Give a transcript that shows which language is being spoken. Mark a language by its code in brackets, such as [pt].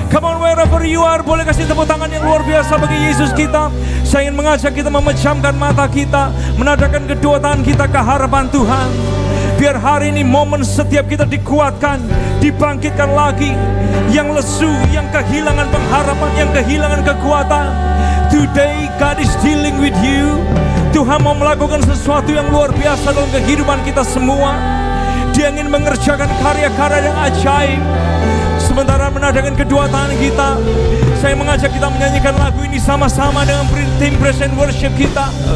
[en] Come on, wherever you are, [id] boleh kasih tepuk tangan yang luar biasa bagi Yesus kita. Saya ingin mengajak kita memejamkan mata kita, menadahkan kedua tangan kita ke harapan Tuhan. Biar hari ini momen setiap kita dikuatkan, dibangkitkan lagi. Yang lesu, yang kehilangan pengharapan, yang kehilangan kekuatan. [en] Today God is dealing with you. [id] Tuhan mau melakukan sesuatu yang luar biasa dalam kehidupan kita semua. Dia ingin mengerjakan karya-karya yang ajaib. Sementara menadahkan kedua tangan kita, saya mengajak kita menyanyikan lagu ini sama-sama dengan tim praise and worship kita.